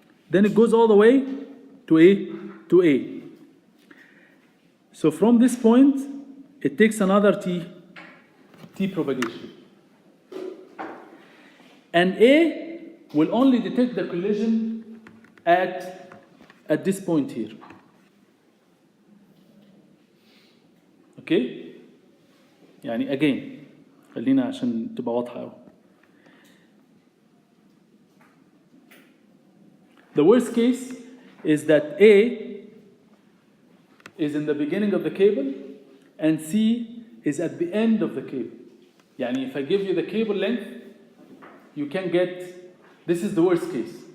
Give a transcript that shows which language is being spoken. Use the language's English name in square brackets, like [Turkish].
[English] Then it goes all the way to A. So from this point, it takes another T propagation. And A will only detect the collision at this point here. Okay? [Arabic] يعني again خلينا عشان تبقى واضحة أوي. [English] The worst case is that A is in the beginning of the cable and C is at the end of the cable. يعني if I give you the cable length, you can get, this is the worst case.